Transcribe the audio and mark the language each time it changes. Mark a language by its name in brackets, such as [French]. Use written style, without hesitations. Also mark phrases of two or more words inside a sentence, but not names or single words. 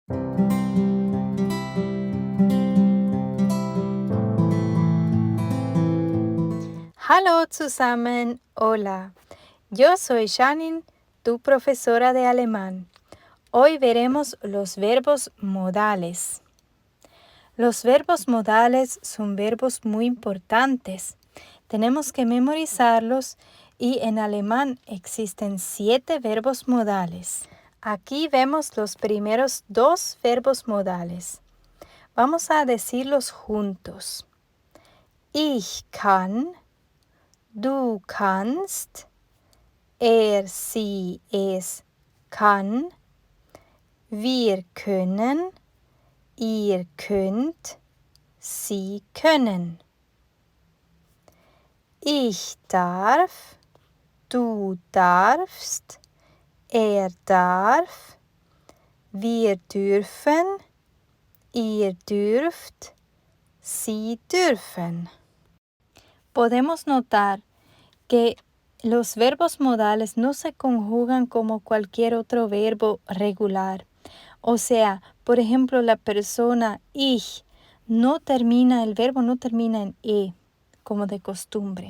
[German] Hallo zusammen, [Spanish] hola. Yo soy Janine, tu profesora de alemán. Hoy veremos los verbos modales. Los verbos modales son verbos muy importantes. Tenemos que memorizarlos y en alemán existen 7 verbos modales. Aquí vemos los primeros 2 verbos modales. Vamos a decirlos juntos. [German] Ich kann. Du kannst, sie, es kann, wir können, ihr könnt, sie können. Ich darf, du darfst, darf, wir dürfen, ihr dürft, sie dürfen. [Spanish] Podemos notar que los verbos modales no se conjugan como cualquier otro verbo regular. O sea, por ejemplo, la persona ich el verbo no termina en e, como de costumbre.